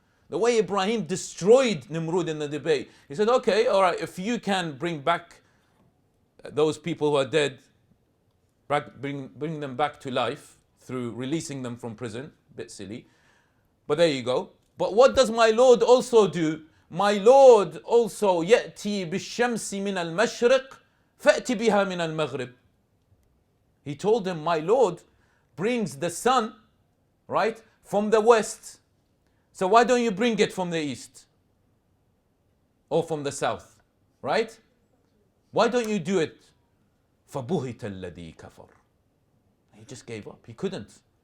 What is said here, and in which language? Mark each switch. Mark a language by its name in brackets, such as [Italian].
[English] The way Ibrahim destroyed Nimrud in the debate. He said, okay, all right, if you can bring back those people who are dead, bring them back to life through releasing them from prison, bit silly, but there you go. But what does my Lord also do? My Lord also [Arabic] يأتي بالشمس من المشرق فأتي بها من المغرب. [English] He told him, my Lord brings the sun, right, from the west. So why don't you bring it from the east? Or from the south, right? Why don't you do it? [Arabic] فَبُهِتَ الَّذِي كَفَرَ. [English] He just gave up. He couldn't.